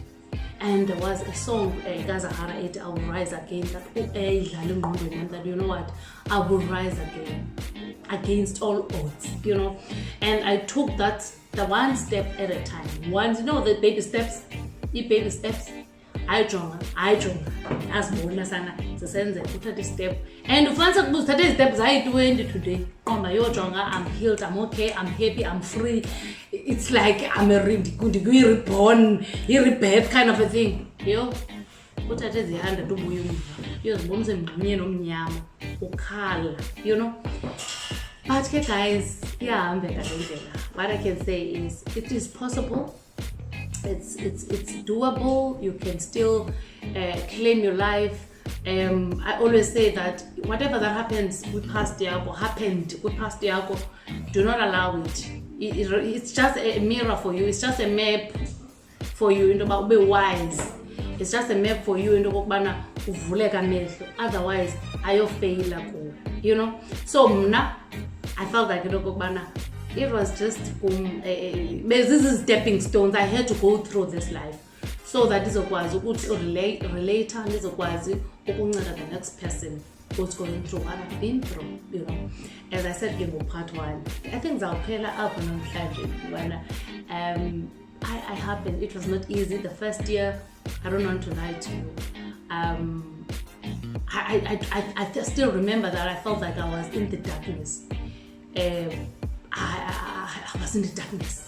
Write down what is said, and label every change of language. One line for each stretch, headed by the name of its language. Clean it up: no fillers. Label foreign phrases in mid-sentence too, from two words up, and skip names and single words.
English: And there was a song, Gazahara 8, I will rise again. That you know what? I will rise again against all odds, you know. And I took that the one step at a time. Once, you know, the baby steps, I join as
Xhosa: bona sana sisenze uthathe
English: step, and
Xhosa: ufanele ukuthatha
English: steps ayi-20 today.
Xhosa: Qomba yojonga,
English: I'm healed, I'm okay, I'm happy, I'm free. It's like I'm a reborn, rebirth kind of a thing.
Xhosa: Yo, uthathe zi-100 ubuye uyozibona usemngxunyeni nomnyama ukhala,
English: you know. But okay, guys, yeah, what I can say is it is possible. It's doable. You can still claim your life. I always say that whatever that happens with past Diago, do not allow it. It's just a mirror for you. It's just a map for you. Be wise. it's just a map for you
Xhosa: into okubana uvuleka amehlo,
English: otherwise
Xhosa: ayofeyila kuwe,
English: you know. So mna I felt like
Xhosa: into okubana
English: it was just this is stepping stones. I had to go through this life so that
Xhosa: izokwazi ukuthi
English: relate
Xhosa: ndizokwazi ukunceda
English: the next person who's going through what I've been through, you know. As I said in part 1, I think
Xhosa: zawuphela apho namhlanje
English: when I happened. It was not easy the first year. I don't want to lie to you. I still remember that I felt like I was in the darkness. I was in the darkness.